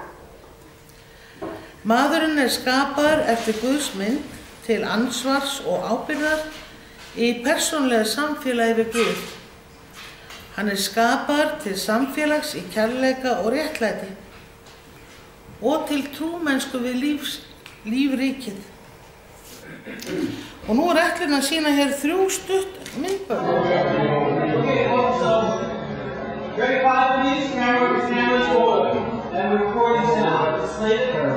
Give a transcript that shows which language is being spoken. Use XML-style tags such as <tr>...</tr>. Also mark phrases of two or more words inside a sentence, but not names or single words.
<is>Maðurinn skapaður eftir Guðs mynd til ansvars og ábyrgðar í persónlega samfélagi við Guð. Hann skapaður til samfélags í kærleika og réttlæti og til trúmennsku við lífríkið. Og nú ætlum að sýna hér 3 stutt myndbönd.</is> <en>Grade 5 of these, camera's rolling, and we're recording sound. Slate</en>